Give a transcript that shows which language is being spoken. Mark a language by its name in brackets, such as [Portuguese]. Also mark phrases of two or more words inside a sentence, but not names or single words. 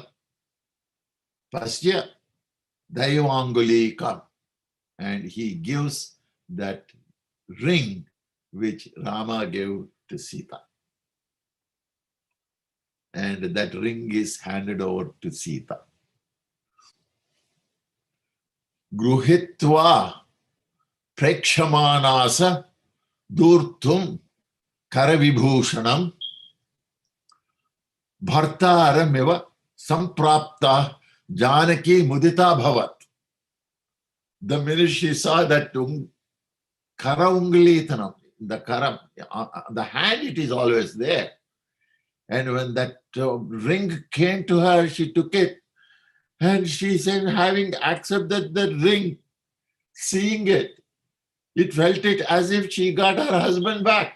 [Sanskrit] Pasya Daivangulikam. [English] And he gives that ring which Rama gave to Sita. And that ring is handed over to Sita. [Sanskrit] Gruhitva prekshamanasa durtum karavibhushanam bhartaramiva samprapta janaki mudita bhavat. [English] The minute she saw that karaunglitanam, the hand, it is always there. And when that ring came to her, she took it. And she said, having accepted the ring, seeing it, it felt it as if she got her husband back.